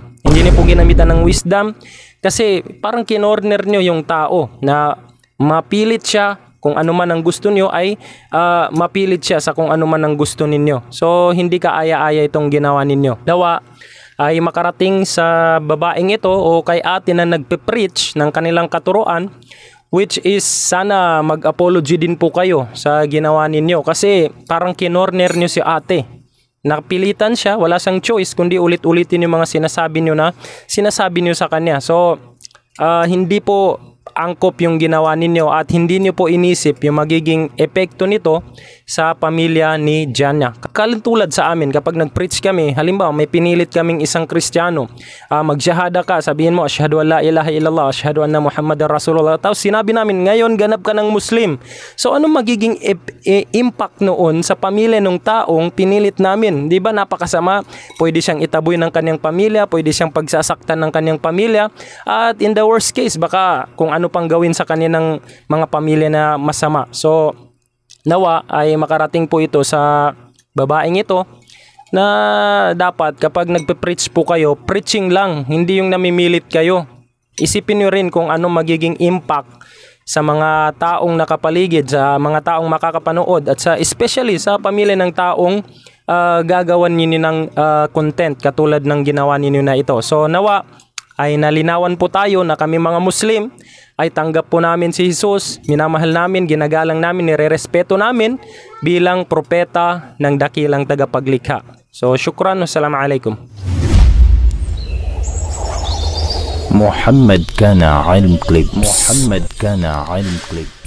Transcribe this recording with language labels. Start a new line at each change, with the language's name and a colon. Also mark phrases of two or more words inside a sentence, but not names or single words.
Filipino: Hindi niyo po ginamitan ng wisdom kasi parang kinorner niyo yung tao na mapilit siya kung ano man ang gusto niyo ay mapilit siya sa kung ano man ang gusto ninyo. So hindi kaaya-aya itong ginawa ninyo. Dawa ay makarating sa babaeng ito o kay ate na nagpe-preach ng kanilang katuruan,
English: which is
Filipino: sana mag-apology din po kayo sa ginawa ninyo kasi parang kinorner niyo si ate. Napilitan siya, wala siyang choice kundi ulit-ulitin yung mga sinasabi niyo sa kanya. So hindi po angkop yung ginawa ninyo at hindi niyo po inisip yung magiging epekto nito sa pamilya ni Janya. Kalintulad sa amin kapag nag-preach kami, halimbawa may pinilit kaming isang Kristiyano, magsyahada ka, sabihin mo
Arabic: أشهد أن لا إله إلا الله، أشهد أن محمدا رسول الله.
Filipino: Tapos sinabi namin ngayon ganap ka ng Muslim. So anong magiging impact noon sa pamilya ng taong pinilit namin? Di ba napakasama? Pwede siyang itaboy ng kanyang pamilya, pwede siyang pagsasaktan ng kanyang pamilya, at
English: in the worst case
Filipino: baka kung ano pang gawin sa kanilang mga pamilya na masama. So nawa ay makarating po ito sa babaeng ito na dapat kapag nagpe-preach po kayo, preaching lang, hindi yung namimilit kayo. Isipin nyo rin kung ano magiging impact sa mga taong nakapaligid, sa mga taong makakapanood at especially sa pamilya ng taong gagawan ninyo ng content katulad ng ginawa ninyo na ito. So nawa ay nalinawan po tayo na kami mga Muslim ay tanggap po namin si Jesus, minamahal namin, ginagalang namin, nirerespeto namin bilang propeta ng dakilang tagapaglikha. So
Arabic: شكرا، والسلام عليكم. محمد كان علم كليبس.